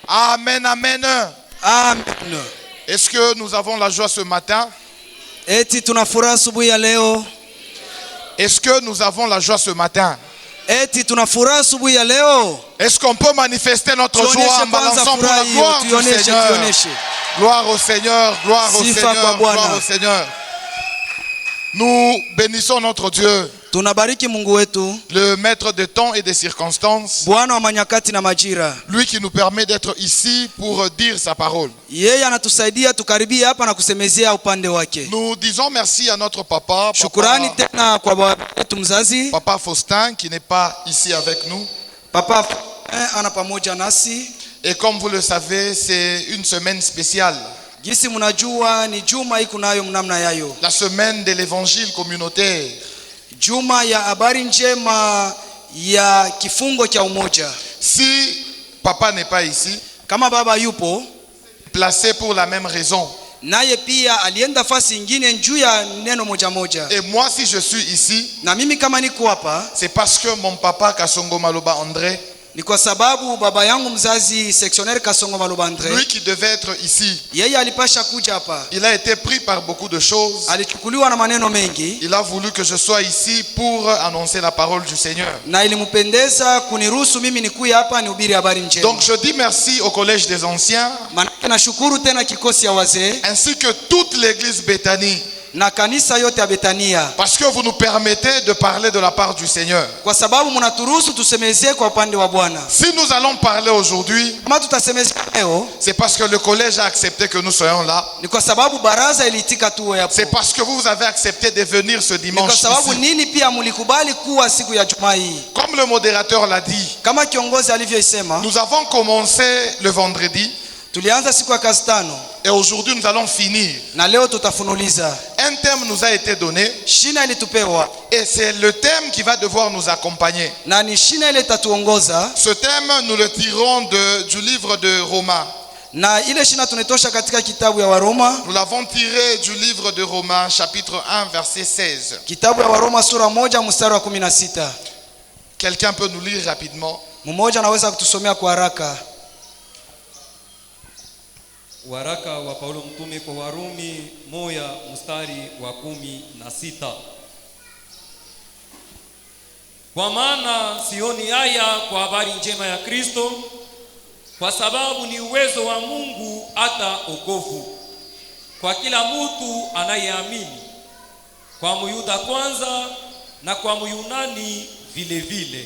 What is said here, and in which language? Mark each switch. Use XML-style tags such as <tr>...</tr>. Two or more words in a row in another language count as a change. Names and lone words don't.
<fr>Amen, amen. Amen. Est-ce que nous avons la joie ce matin?</fr> <sw>Eti tuna furaha asubuhi ya leo.</sw> <fr>Est-ce que nous avons la joie ce matin?</fr> <sw>Eti tuna furaha asubuhi ya leo.</sw> <fr>Est-ce qu'on peut manifester notre joie en balançant pour la gloire du Seigneur? Gloire au Seigneur, gloire au Seigneur, gloire au Seigneur. Nous bénissons notre Dieu,</fr> <sw>Tunabariki Mungu wetu,</sw> <fr>le maître des temps et des circonstances,</fr> <sw>Bwana wa manyakati na majira.</sw> <fr>lui qui nous permet d'être ici pour dire sa parole.</fr> <sw>Yeye anatusaidia tukaribie hapa na kusemezea upande wake.</sw> <fr>Nous disons merci à notre papa,</fr> <sw>Shukrani tena kwa baba wetu mzazi,</sw> <fr>Papa Faustin, qui n'est pas ici avec nous.</fr> <sw>Papa ana pamoja nasi.</sw> <fr>Et comme vous le savez, c'est une semaine spéciale.</fr> <sw>Gisi mnajua ni juma iko nayo mnamna yayo.</sw> <fr>La semaine de l'évangile communautaire.</fr> <sw>Juma ya habari njema ya kifungo cha umoja.</sw> <fr>Si papa n'est pas ici,</fr> <sw>Kama baba yupo,</sw> <fr>placé pour la même raison.</fr> <sw>naye pia alienda fasi ingine juu ya neno moja moja.</sw> <fr>Et moi, si je suis ici,</fr> <sw>Na mimi kama niko hapa,</sw> <fr>c'est parce que mon papa Kasongo Maloba André,</fr> <sw>ni kwa sababu baba yangu mzazi sectionnaire Kasongo Maloba André,</sw> <fr>lui qui devait être ici,</fr> <sw>yeye alipasha kuja hapa.</sw> <fr>il a été pris par beaucoup de choses.</fr> <sw>Alichukuliwa na maneno mengi,</sw> <fr>Il a voulu que je sois ici pour annoncer la parole du Seigneur.</fr> <sw>na ilimpendeza kuniruhusu mimi nikuye hapa nihubiri habari njema.</sw> <fr>Donc je dis merci au Collège des Anciens,</fr> <sw>Manake nashukuru tena kikosi ya wazee</sw> <fr>ainsi que toute l'église Béthanie,</fr> <sw>na kanisa yote ya Betania,</sw> <fr>parce que vous nous permettez de parler de la part du Seigneur.</fr> <sw>kwa sababu mnaturuhusu tusemezee kwa upande wa Bwana.</sw> <fr>Si nous allons parler aujourd'hui,</fr> <sw>Kama tutasemezea leo,</sw> <fr>c'est parce que le collège a accepté que nous soyons là.</fr> <sw>ni kwa sababu baraza iliitika tuwe hapo.</sw> <fr>C'est parce que vous avez accepté de venir ce</fr> <sw>Ni kwa</sw> <fr>dimanche</fr> <sw>sababu</sw> <fr>ici.</fr> <sw>nini pia mlikubali kuwa siku ya Jumaa hii.</sw> <fr>Comme le modérateur l'a dit,</fr> <sw>Kama kiongozi alivyoisema,</sw> <fr>nous avons commencé le vendredi</fr> <sw>tulianza siku ya kazi tano</sw> <fr>et aujourd'hui nous allons finir.</fr> <sw>na leo tutafunuliza.</sw> <fr>Un thème nous a été donné</fr> <sw>Shina ilitupewa</sw> <fr>et c'est le thème qui va devoir nous accompagner.</fr> <sw>na ni shina ile itatuongoza,</sw> <fr>Ce thème, nous le tirons du livre de Romains.</fr> <sw>na ile shina tunaitosha katika kitabu ya Waroma.</sw> <fr>Nous l'avons tiré du livre de Romains, chapitre 1, verset 16.</fr> <sw>Kitabu ya Waroma sura 1 mstari wa 16.</sw> <fr>Quelqu'un peut nous lire rapidement?</fr> <sw>Mmoja anaweza kutusomea kwa haraka? Waraka wa Paulo mtume kwa Warumi 1 mstari wa 16. Kwa maana sioni haya kwa habari njema ya Kristo, kwa sababu ni uwezo wa Mungu hata okovu kwa kila mtu anayeamini, kwa Myuda kwanza na kwa Myunani vile vile.</sw>